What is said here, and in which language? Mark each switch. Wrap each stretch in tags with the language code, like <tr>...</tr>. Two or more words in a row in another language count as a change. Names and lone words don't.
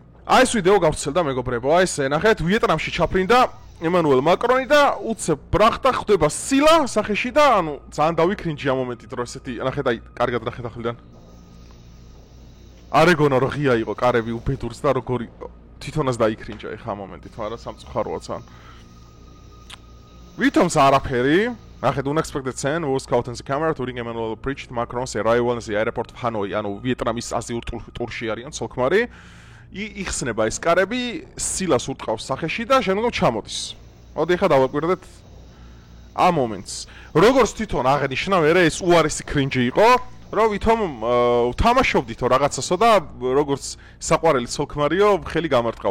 <ka>აი ეს ვიდეო გავრცელდა მეგობრებო, აი ესე ნახეთ, ვიეტნამში ჩაფრინდა ემანუელ მაკრონი და უცებ ბრახტა ხდება სილა სახეში და ანუ ძალიან დავიქრინჯი ამ მომენტით რომ ესეთი ნახეთ აი კარგად ნახეთ ახლიდან არეგონა რო ღია იყო კარები უბედურს და როგორი თვითონაც დაიქრინჯა ეხა ამ მომენტით მაგრამ სამწუხაროა ძალიან ვითომს არაფერი ნახეთ</ka> <en>unexpected scene was caught on the camera during Emmanuel preached Macron's arrival in the airport of Hanoi</en> <ka>ანუ ვიეტნამის აზიურ ტურში არიან ცოლქმარი იხსნება ეს კარები სილას ურტყავს სახეში და შემდგომ ჩამოდის. მოდი ახლა დავაკვირდეთ ამ მომენტს. როგორც თვითონ აღნიშნა, მერე ეს უარესი კრინჯი იყო, რომ ვითომ თამაშობდითო რაღაცასო და როგორც საყვარელი ცოლქმარიო ხელი გამარტყაო.</ka>